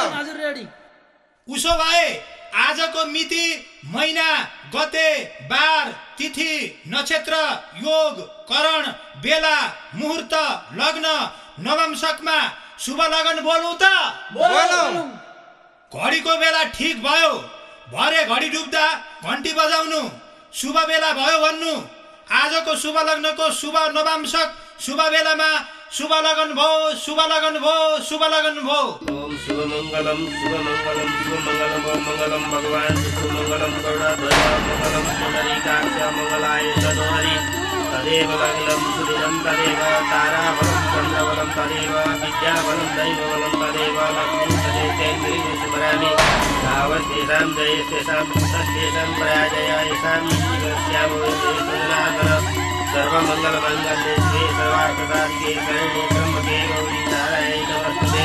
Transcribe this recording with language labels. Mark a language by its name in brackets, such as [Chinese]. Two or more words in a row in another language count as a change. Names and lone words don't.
[Nepali] उसो भए आजको मिति, महिना, गते, बार, तिथि, नक्षत्र, योग, करण, बेला, मुहूर्त, लग्न, नवंशकमा शुभ लगन बोलौँ त? बोलौँ। घडीको बेला ठिक भयो, भरे घडी डुब्दा घन्टी बजाउनु, शुभ बेला भयो भन्नु। आजको शुभ लग्नको शुभ नवांशक शुभ बेलामा शुभ लगन भो, शुभ लगन भो, शुभ लगन भो। [Sanskrit] ओम शुभ मंगलम शुभ मंगलम शुभ मंगलम ओम मंगलम भगवान शुभ मंगलम गरुड़ध्वज मंगलम पुंडरीकाक्ष मंगलाय तनोहरि तदेव लग्नं सुदिनं तदेव ताराबलं चन्द्रबलं तदेव विद्याबलं दैवबलं तदेव लक्ष्मीं तदेव शुभरामि तावस्तेषां जयस्तेषां पुत्रस्तेषां पराजय येषां जीवस्यामो जनार्दन सर्वमंगलमंगल्ये शिवे सर्वार्थसाधिके शरण्ये त्र्यंबके गौरी नारायणी नमस्ते।